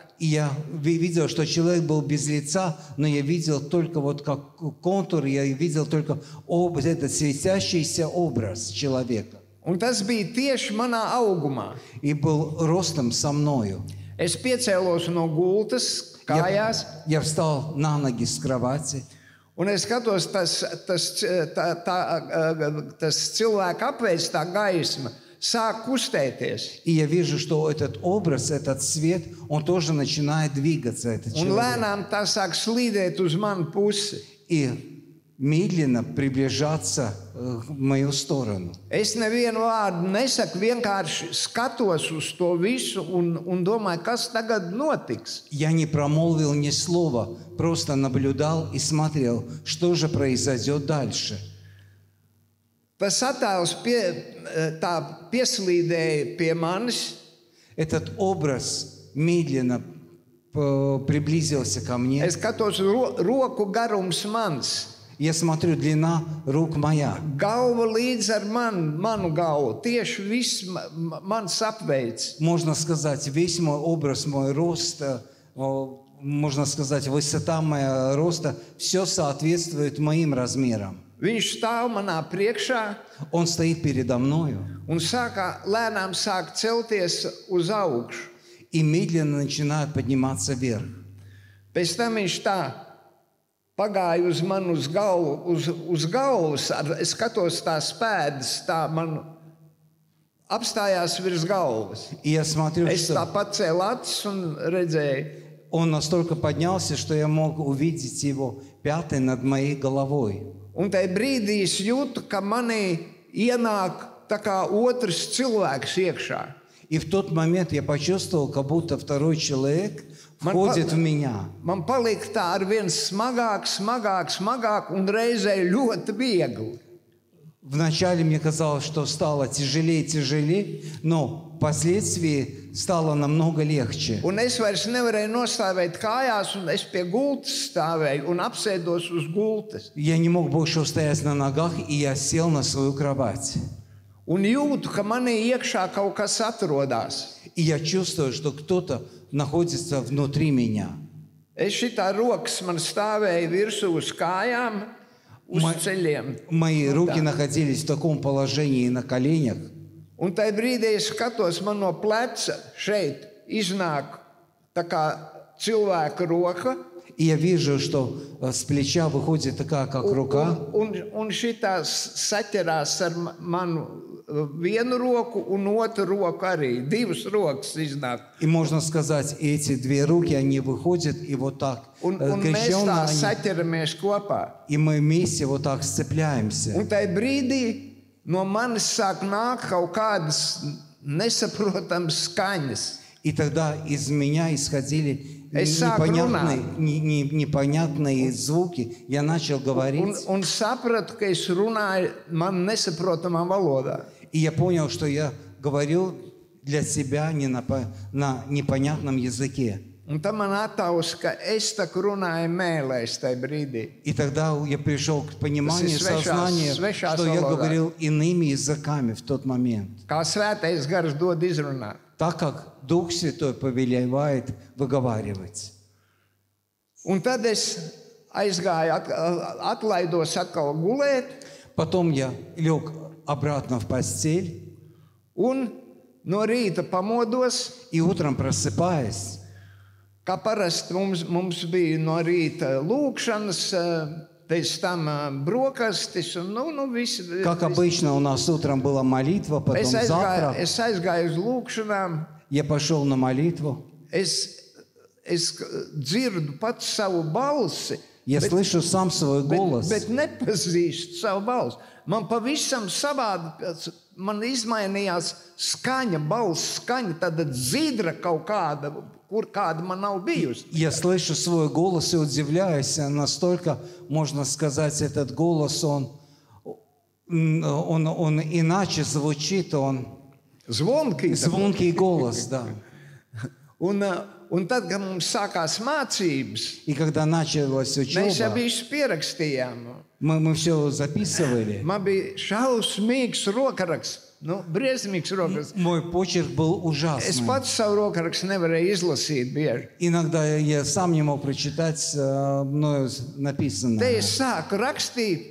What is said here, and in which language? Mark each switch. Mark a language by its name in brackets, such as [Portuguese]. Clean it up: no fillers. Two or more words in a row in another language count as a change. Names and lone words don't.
[Russian] И я видел, что человек был без лица, но я видел только вот как контур, я видел только этот светящийся образ человека. [Latvian] Un tas bija tieši manā augumā. [Russian] И был ростом со мною. [Latvian] Es piecēlos no gultas, kājās, [Russian] Я встал на ноги с кровати. [Latvian] un es skatos, tas cilvēka apveids, tā gaisma, sāk kustēties. [Russian] И я вижу, что этот образ, этот свет, он тоже начинает двигаться, этот [Latvian] Un [Russian] человек. [Latvian] lēnām tā sāk slīdēt uz manu pusi. [Russian] И медленно приближаться в мою сторону. [Latvian] Es nevienu vārdu nesaku, vienkārši skatos uz to visu un domāju, kas tagad notiks. [Russian] Я не промолвил ни слова, просто наблюдал и смотрел, что же произойдет дальше. [Latvian] Tas attēls tā pieslīdēja pie manis. [Russian] Этот образ медленно приблизился ко мне. [Latvian] Es skatos, roku garums mans. [Russian] Я смотрю, длина рук моя. [Latvian] Galva līdz ar manu galvu. Tieši viss mans apveids. [Russian] Можно сказать, весь мой образ, мой рост, можно сказать, высота моего роста, все соответствует моим размерам. [Latvian] Viņš stāv manā priekšā [Russian] Он стоит передо мною [Latvian] un lēnām sāk celties uz augšu. [Russian] и медленно начинает подниматься вверх. [Latvian] Pēc tam viņš tā pagāja uz manu uz galvas. Es skatos tās pēdas, tā man apstājās virs galvas. [Russian] И я смотрю, [Latvian] Es tā [Russian] что [Latvian] pacēlu acis un redzēju. [Russian] он настолько поднялся, что я мог увидеть его пяты над моей головой. [Latvian] Un tajā brīdī es jūtu, ka manī ienāk tā kā otrs cilvēks iekšā. [Russian] И в тот момент я почувствовал, как будто второй человек входит в меня. [Latvian] Man palika tā ar vien smagāk, un reizē ļoti viegli. [Russian] Вначале мне казалось, что стало тяжелее и тяжелее, но впоследствии стало намного легче. [Latvian] Un es vairs nevarēju nostāvēt kājās, un es pie gultas stāvēju un apsēdos uz gultas. [Russian] Я не мог больше устоять на ногах, и я сел на свою кровать. [Latvian] Un jūtu, ka manī iekšā kaut kas atrodas. [Russian] И я чувствую, что кто-то находится внутри меня. [Latvian] Es šitā rokas man stāvēja virsū uz kājām, uz ceļiem. [Russian] Мои руки находились в таком положении на коленях. [Latvian] Un tajā brīdī es skatos, man no pleca šeit iznāk tā kā cilvēka roka. [Russian] И я вижу, что с плеча выходит такая, как рука. [Latvian] Un šitā saķerās ar manu vienu roku un otru roku arī. Divas rokas iznāk. [Russian] И можно сказать, эти две руки, они выходят и вот так [Latvian] Un mēs tā [Russian] крещенно, [Latvian] saķeramies kopā. [Russian] и мы вместе вот так сцепляемся. [Latvian] Un tajā brīdī no manis sāk nākt kaut kādas nesaprotamas skaņas. [Russian] И тогда из меня исходили [Latvian] Es sāku [Russian] непонятные звуки. Я начал говорить. [Latvian] Un sapratu, ka es runāju man nesaprotamā valodā. [Russian] И я понял, что я говорил для себя на непонятном языке. [Latvian] Un tam man atausa, ka es tak runāju mēlēs tajā brīdī. [Russian] И тогда я пришел к пониманию, [Latvian] Tas ir [Russian] сознанию, [Latvian] svešās [Russian] что я [Latvian] valodā. [Russian] говорил иными языками в тот момент. [Latvian] Kā svētais gars dod izrunāt. [Russian] Так как Дух Святой повелевает выговаривать. [Latvian] Un tad es aizgāju, atlaidos atkal gulēt, [Russian] Потом я лег обратно в постель, [Latvian] un no rīta pamodos, [Russian] и утром просыпаясь, [Latvian] kā parasti mums bija no rīta lūkšanas, pēc tam brokastis, un viss. [Russian] как обычно у нас утром была молитва, потом [Latvian] Es [Russian] завтрак. [Latvian] aizgāju uz lūkšanām, [Russian] Я пошел на молитву. [Latvian] es dzirdu pats savu balsi, [Russian] Я слышу сам свой голос. [Latvian] Bet nepazīstu savu balsi. Man pavisam savādi, man izmainījās skaņa, balss skaņa, tāda dzidra kaut kāda, kāda man nav bijusi. [Russian] Я слышу свой голос и удивляюсь, настолько, можно сказать, этот голос, он иначе звучит, он звонкий голос, да. [Latvian] Un tad, kad mums sākās mācības, [Russian] И когда началась [Latvian] mēs jau [Russian] учеба, [Latvian] visu pierakstījām. [Russian] мы все записывали. [Latvian] Man bija šausmīgs rokaraksts, briesmīgs rokaraksts. [Russian] Мой почерк был [Latvian] Es [Russian] ужасный. [Latvian] pats savu rokarakstu nevarēju izlasīt bieži. [Russian] Иногда я сам не мог прочитать мною [Latvian] Te [Russian] написанное. [Latvian] es sāku rakstīt,